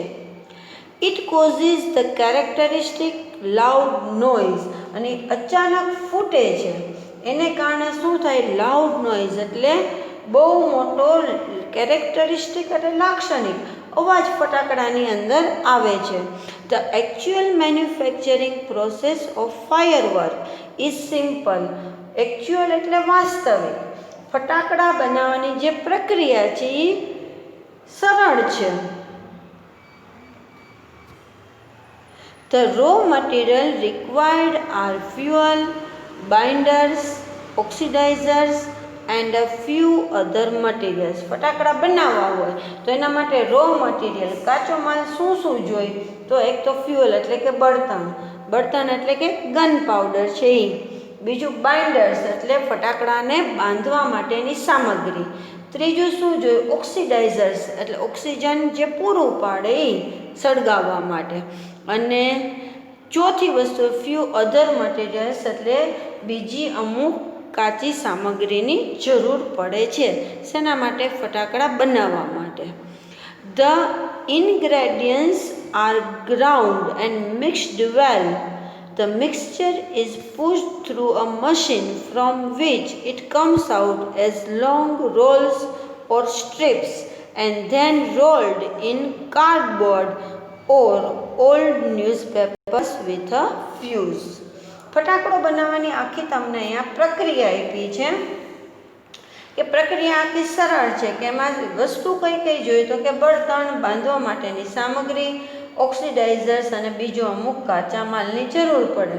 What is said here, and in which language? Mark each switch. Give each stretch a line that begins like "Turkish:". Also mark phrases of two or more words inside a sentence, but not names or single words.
English: It causes the characteristic loud noise,
Gujarati: અને અચાનક ફૂટે છે એને કારણે શું થાય
English: loud noise
Gujarati: એટલે બહુ મોટો કેરેક્ટરિસ્ટિક એટલે લાક્ષણિક અવાજ ફટાકડાની અંદર આવે છે.
English: The actual manufacturing process of firework is simple.
Gujarati: એકચ્યુઅલ એટલે વાસ્તવિક. ફટાકડા બનાવવાની જે પ્રક્રિયા છે એ સરળ છે.
English: The raw material required are fuel, binders, oxidizers and a few other materials.
Gujarati: ફટાકડા બનાવવા હોય તો એના માટે
English: raw material
Gujarati: કાચો માલ શું શું જોઈએ તો એક તો ફ્યુઅલ એટલે કે બળતણ એટલે કે
English: gun powder
Gujarati: છે એ, બીજું બાઇન્ડર્સ એટલે ફટાકડાને બાંધવા માટેની સામગ્રી, ત્રીજું શું જોઈએ ઓક્સિડાઇઝર્સ એટલે ઓક્સિજન જે પૂરું પાડે એ સળગાવવા માટે, અને ચોથી વસ્તુ
English: few other materials
Gujarati: એટલે બીજી અમુક કાચી સામગ્રીની જરૂર પડે છે. શેના માટે? ફટાકડા બનાવવા માટે.
English: The ingredients are ground and mixed well. The mixture is pushed through a machine from which it comes out as long rolls or strips and then rolled in cardboard or old newspapers with a fuse.
Gujarati: ફટાકડો બનાવવાની આખી તમને અહીંયા પ્રક્રિયા આપી છે કે પ્રક્રિયા આખી સરળ છે કે એમાં વસ્તુ કઈ કઈ જોઈએ તો કે બળતણ, બાંધવા માટેની સામગ્રી, ઓક્સિડાઇઝર્સ અને બીજો અમુક કાચા માલની જરૂર પડે.